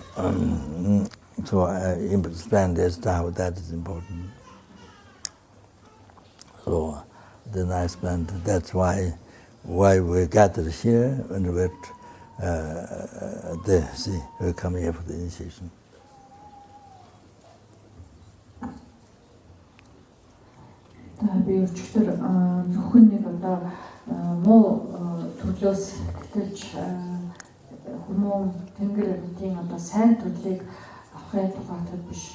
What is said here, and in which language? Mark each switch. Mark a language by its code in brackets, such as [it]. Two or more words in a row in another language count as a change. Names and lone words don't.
[en] So I explained this how that is important. So then I explained that's why we gathered here and we're there. See, we come here for the initiation. [mn] Би өчигдөр зөвхөн нэг одоо муу төрлөөс тэгж хүмүүн тэнгэр амьтын одоо сайн төрлийг авахын тухайд биш